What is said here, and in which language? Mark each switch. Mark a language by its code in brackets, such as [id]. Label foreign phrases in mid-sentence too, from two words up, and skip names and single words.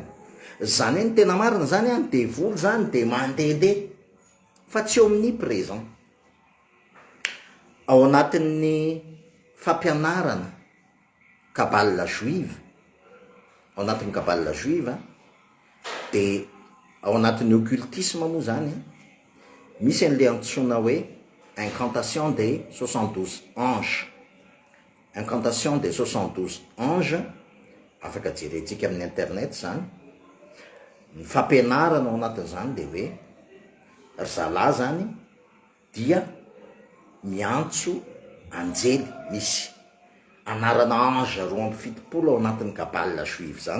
[mg] Zany hoe ny tena marina zany ny devoly zany dia mandehandeha fa tsy omniprésent. Ao anatin'ny fampianarana [fr] kabale juive, [mg] ao anatin'ny [fr] kabale juive [mg] dia ao anatin'ny occultisme moa zany misy an'ilay antsoina hoe [fr] incantation des 72 anges. Incantation des 72 anges, [mg] afaka jerentsika amin'ny internet zany. Ny fampianarana ao anatin'izany dia hoe ry zalahy zany dia miantso anjely, misy anarana ange 27 ao anatin'ny [fr] kabale juive [mg] zany.